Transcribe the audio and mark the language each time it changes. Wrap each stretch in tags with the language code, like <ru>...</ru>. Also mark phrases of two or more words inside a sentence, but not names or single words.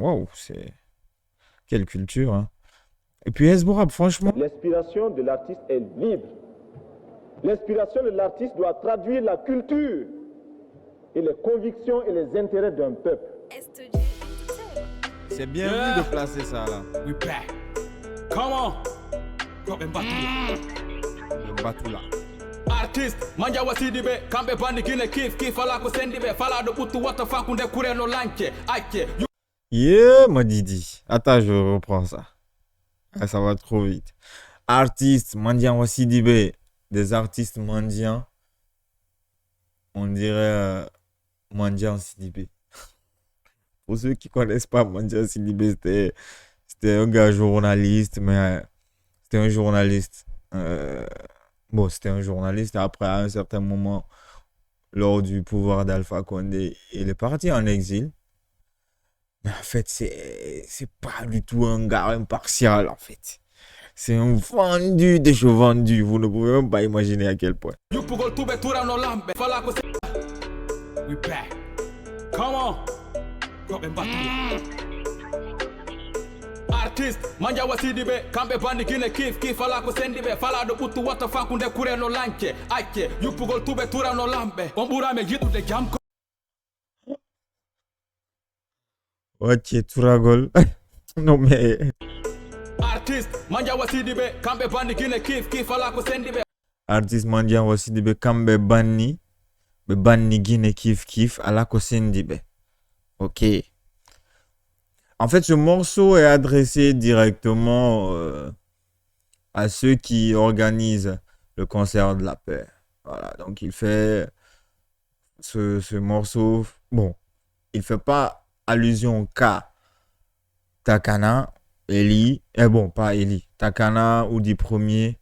<fr>Waouh, c'est quelle culture, hein. Et puis Hezbollah, franchement. L'inspiration de l'artiste est libre. L'inspiration de l'artiste doit traduire la culture et les convictions et les intérêts d'un peuple. C'est bien vu de placer ça là.</fr> <en>We back. Come on. Come and</en> <fr>Le bateau là. Artist, manja wasidibe, kambe bandi kine kif ala ko sendibe, fala do putu wata fakunde kure no lanche, ake. Yeah, ma Didi. Attends, je reprends ça. Ah, ça va trop vite. Artistes, mendiants Sidibé, des artistes mendiants. On dirait mendiant Sidibé. Pour ceux qui connaissent pas Mandia Sidibé, c'était un gars journaliste, mais c'était un journaliste. Bon, c'était un journaliste. Après, à un certain moment, lors du pouvoir d'Alpha Condé, il est parti en exil. Mais en fait, c'est pas du tout un gars impartial, en fait. C'est un vendu des cheveux vendus. Vous ne pouvez même pas imaginer à quel point.</fr> <en>We back. Come on. Come and Artist, manja wasidibe, kambe bandi kine kif ala ko sendibe, fala do putu wata fakunde kure no lanche, ake. Yupugol tube tura no lambe, bombura me yidu de jam.</en> <fr>Ok, Touragol. Non mais... Artist, manja wasidibe, kambe bandi kine kif ala ko sendibe. Artiste Mandia Wasidibe kambe banni gine kif ala ko sendibe. Ok. En fait, ce morceau est adressé directement à ceux qui organisent le concert de la paix. Voilà, donc il fait ce morceau. Bon, il fait pas allusion qu'à Takana, Eli, bon, pas Eli, Takana ou Di Premier.</fr>